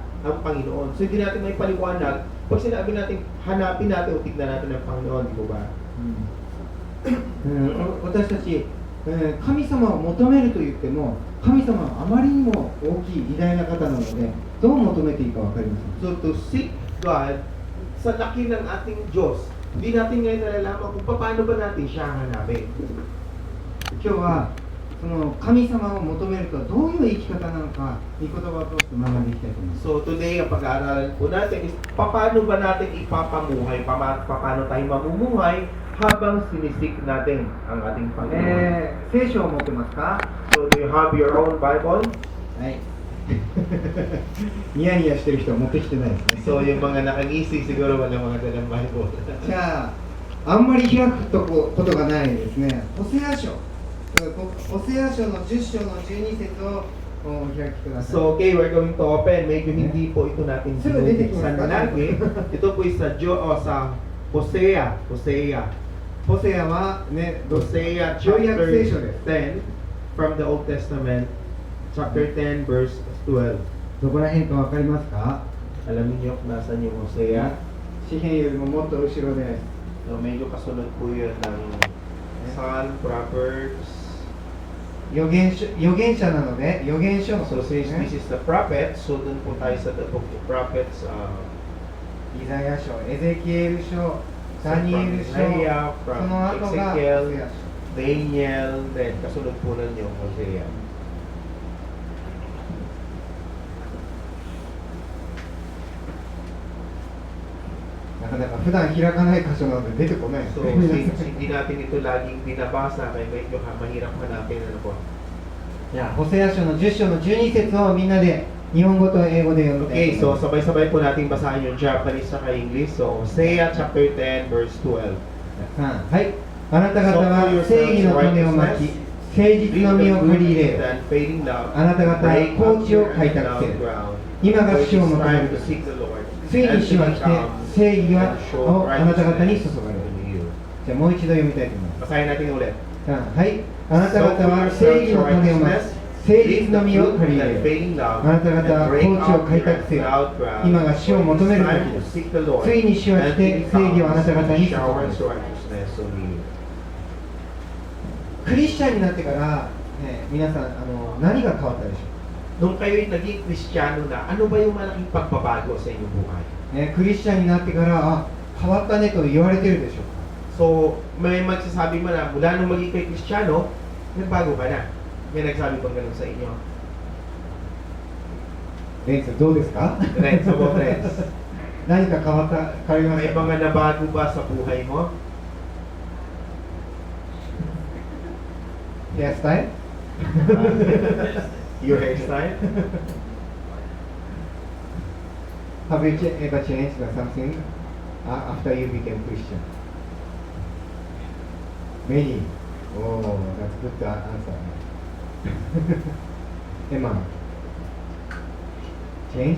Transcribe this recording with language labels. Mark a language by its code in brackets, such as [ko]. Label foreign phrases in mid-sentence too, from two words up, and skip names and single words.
[tl] ang Panginoon. So hindi natin may paliwanag pag sinabi natin hanapin natin o tignan natin ang Panginoon, di ba? [ja] 私たち、神様を求めると言っても神様はあまりにも大きい偉大な方なのでどう求めていいか分かりません。 [en] So to seek God [tl] sa laki ng ating Diyos, hindi natin ngayon nalalaman kung paano ba natin siya hanapin. [ja] 今日はその神様を求めるとはどういう生き方なのか御言葉を通して学んでいきたいと思います。 [en] So today, [tl] ang pag-aaralan po natin is paano ba natin ipapamuhay, paano tayo mamumuhay habang sinisik natin ang ating Panginoon. [ja] 聖書を持ってますか？ [en] So do you have your own Bible? [ja] はい。ニヤニヤしてる人は持ってきてないですね。 [tl] So yung mga nakagising siguro wala mga dalang Bible. [ja] じゃあ、あんまり開くことがないですね。ホセア書。ホセア書の10章の12節をお開きください。 [en] So okay, we're going to open. [tl] Medyo hindi po ito natin binubuksan lagi. Ito po is sa Hosea. [ja] ホセアはね、 [en] Hosea [ja] 旧約 [en] chapter [ja] 聖書です。 [en] 10 from the Old Testament, chapter 10 verse 12. [ja] どこら辺かわかりますか？ [tl] Alam niyo kung nasaan yung Hosea? [ja] 詩篇よりももっと後ろで、 [tl] So medyo kasunod po yun ng Psalm, Proverbs. [ja] 預言者なので預言書の [en] So since this is the prophet, so [tl] dun po tayo sa [en] the book of prophets. [ja] イザヤ書、エゼキエル書、ダニエル書、 [en] Isaiah, [ja] そ [en] from [ja] の後がホセ [en] Ezekiel, [ja] ア書。 [tl] Daniel, then kasunod po nun yung Hosea. [ja] なかなか普段開かない箇所なので出てこないです [en] So [ja] ね。 [tl] since hindi natin ito laging binabasa, kaya medyo mahirap hanapin ano po. [ja] じゃあ、ホセア書の10章の12節をみんなで日本語と英語で読んで [tl] Okay, so sabay-sabay po nating basahin yung Japanese sa English. [en] So Hosea chapter 10 verse 12. [ja] はい。あなた方は正義の種をまき、誠実の実を繰り入れよ。 [en] and fading love, [ja] あなた方は [en] break [ja] 高 [en] up [ja] 地を [en] your [ja] 開拓せ [en] endowed [ja] よ。 [en] ground. [ja] 今が [en] For [ja] 主 [en] it [ja] を [en] is [ja] 求め [en] time [ja] る [en] to [ja] とき、 [en] seek the Lord. [ja] ついに主は来て、正義はをあなた方に注がれる。 [en] you. [ja] じゃあもう一度読みたいと思います。 [tl] Basahin natin ulit. [ja] はい。あなた方は正義の種をまき、誠実の実を借り入れよ。 [en] fading love, [ja] あなた方は [en] and [ja] 高 [en] break [ja] 地を [en] up [ja] 開 [en] your [ja] 拓せよ。 [en] endowed ground. [ja] 今が主を [en] For [ja] 求 [en] it [ja] め [en] is [ja] る [en] time [ja] 時 [en] to [ja] です [en] seek the Lord. [ja] ついに主は来 [en] And [ja] て [en] he [ja] 正義をあなた方に [en] comes [ja] 注 [en] and [ja] がれる [en] showers righteousness on you. [ja] クリスチャンになってから、皆さん何が変わったでしょ [tl] Nung kayo'y naging Kristiyano na, ano ba yung malaking pagbabago sa inyong buhay? [ja] う、クリスチャンになってから変わったねと言われてるでしょうか [tl] So, may magsasabi mo na, mula nung maging kay Kristiyano, nagbago ka na. May nagsabi bang ganun sa inyo? [ja] レンツどうですか [en] Friends, about friends. [ja] 何か変わりまし [tl] May [ja] た [tl] mga nabago ba sa buhay mo? [ja] ヘアスタイル [en] Your hairstyle? Have you ever changed something after you became Christian? Many. Oh, that's good answer. Emma, change?